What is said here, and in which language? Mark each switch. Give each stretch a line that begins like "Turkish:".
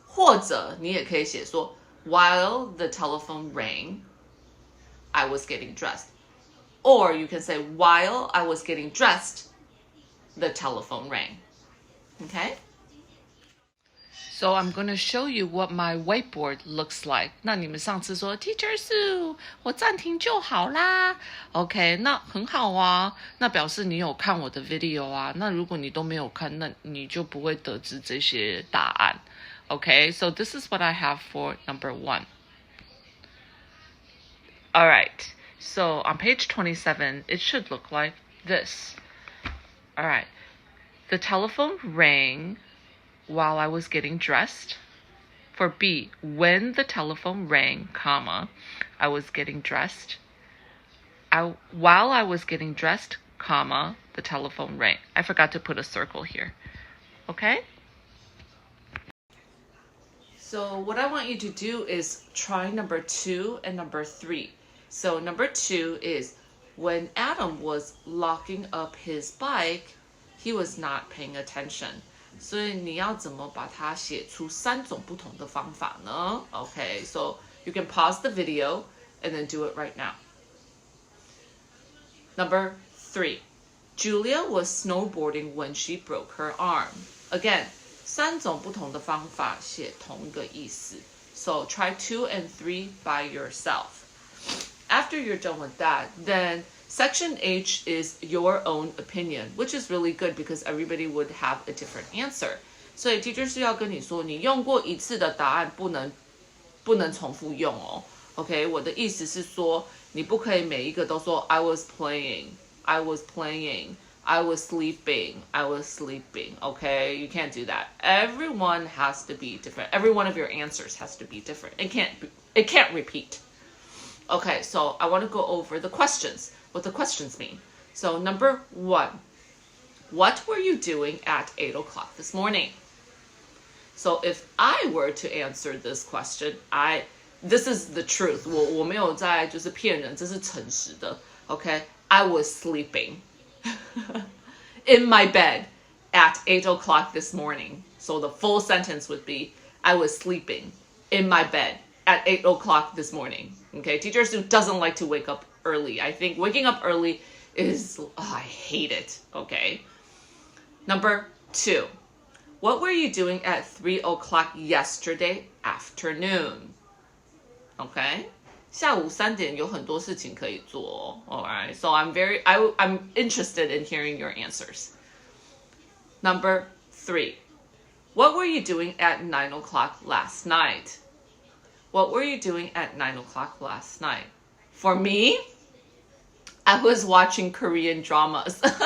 Chinese: 或者你也可以写说
English: while the telephone rang, I was getting dressed. Or you can say while I was getting dressed, the telephone rang. Okay? So I'm going to show you what my whiteboard looks like.
Chinese: 那你们上次说 Teacher Sue, 我暂停就好啦。 OK, 那很好啊。那表示你有看我的 video 啊。那如果你都没有看，那你就不会得知这些答案。
English: Okay, so this is what I have for number 1. All right, so on page 27, it should look like this. All right, the telephone rang while I was getting dressed. For B, when the telephone rang, comma, I was getting dressed. While I was getting dressed, comma, the telephone rang. I forgot to put a circle here. Okay? So what I want you to do is try number 2 and number 3. So number 2 is when Adam was locking up his bike, he was not paying attention.
Chinese: 所以你要怎么把它写出3种不同的方法呢？
English: Okay, so you can pause the video and then do it right now. Number 3, Julia was snowboarding when she broke her arm.
Chinese: Again, 3种不同的方法写同一个意思。
English: So try 2 and 3 by yourself. After you're done with that, then Section H is your own opinion, which is really good because everybody would have a different answer.
Chinese: 所以 teacher 是要跟你说，你用过一次的答案不能重复用哦。 OK， 我的意思是说，你不可以每一个都说
English: I was playing, I was playing, I was sleeping,
Chinese: I was sleeping.
English: Okay, you can't do that. Everyone has to be different. Every one of your answers has to be different. It can't repeat. Okay, so I want to go over the questions. What the questions mean. So number 1, what were you doing at 8 o'clock this morning? So if I were to answer this question, this is the truth.
Chinese: 我没有在就是骗人，这是诚实的。
English: Okay, I was sleeping in my bed at 8 o'clock this morning. So the full sentence would be, I was sleeping in my bed at 8 o'clock this morning. Okay, teacher Sue doesn't like to wake up early. I think waking up early is, I hate it. Okay. Number 2, what were you doing at 3 o'clock yesterday afternoon? Okay.
Chinese: 下午3点有很多事情可以做。
English: Alright, so I'm interested in hearing your answers. Number 3, what were you doing at 9 o'clock last night? What were you doing at 9 o'clock last night? For me, I was watching Korean dramas.